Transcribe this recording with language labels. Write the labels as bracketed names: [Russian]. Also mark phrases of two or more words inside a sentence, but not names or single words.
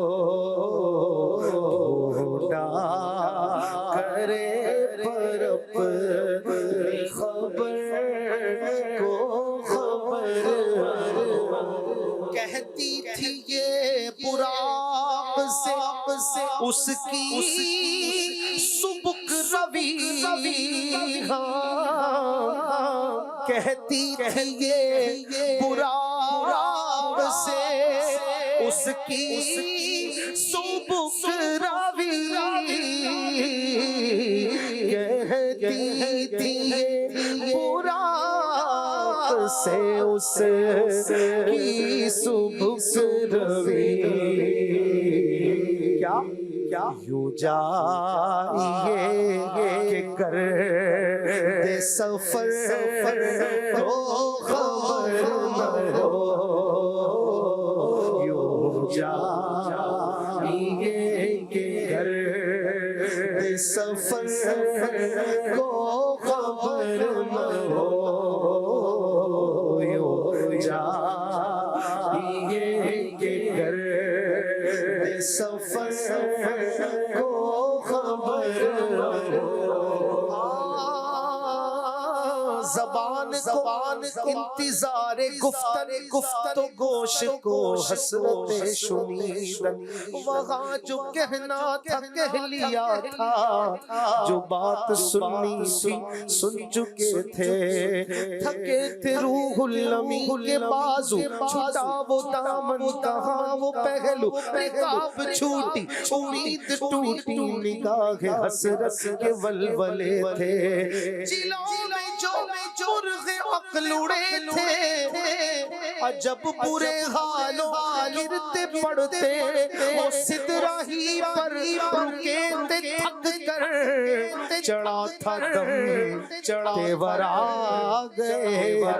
[Urdu] ڈھونڈا کرے پر اپنی خبر کو خبر نہ ہو۔ کہتی تھی یہ براق سے اس کی سبک روی، کہتی تھی یہ براق سے اس کی سبک روی، کہتی تھی یہ براق سے اس کی سبک روی، کیا یوں جائیے کہ کر دے سفر کو خبر نہ ہو، یوں جائیے کہ کر دے سفر کو خبر نہ ہو، یوں جائیے کہ کر دے سفر کو خبر نہ ہو۔ [Persian] زبان انتظار گفتن تو گوش کو حسرت شنیدن، [Urdu] وہاں جو کہنا تھا کہہ لیا تھا، جو بات سننی تھی سن چکے تھے، تھکے تھے روح الامین کے بازو، چھوٹا وہ دامن کہاں وہ پہلو، نقاب چھوٹی امید ٹوٹی، نگاہ حسرت کے ولولے تھے، چلوں میں جو مرغ عقل اڑے تھے، عجب برے حالوں گرتے پڑتے، وہ سدرہ ہی پر رکے تھے تھک کر، چڑھا تھا دم تیور آ گئے،